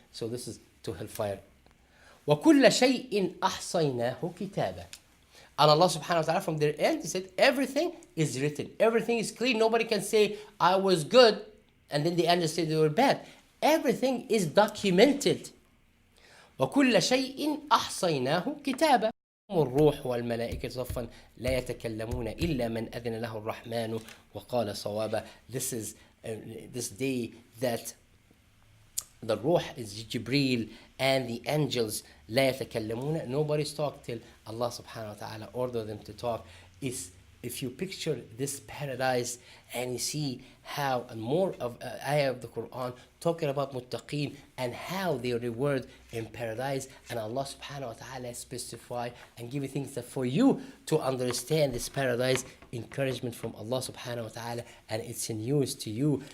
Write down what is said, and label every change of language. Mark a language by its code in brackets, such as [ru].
[en] So this is to hellfire. [ar] وَكُلَّ شَيْءٍ أَحْصَيْنَاهُ كِتَابًا. [en] And Allah subhanahu wa ta'ala, from their end, He said, everything is written. Everything is clean. Nobody can say, I was good, and then the end just say they were bad. Everything is documented. [ar] وَكُلَّ شَيْءٍ أَحْصَيْنَاهُ كِتَابًا. الروح والملائكة صفا لا يتكلمون إلا من أذن له الرحمن وقال صوابا. [en] This is this day that the Ruh is Jibreel and the angels [ar] لا يتكلمون. [en] Nobody's talk till Allah subhanahu wa ta'ala order them to talk. Is if you picture this paradise and you see how, and more of ayah of the Quran talking about muttaqeen and how they are rewarded in paradise, and Allah subhanahu wa ta'ala specify and give you things that for you to understand this paradise, encouragement from Allah subhanahu wa ta'ala, and it's in news to you.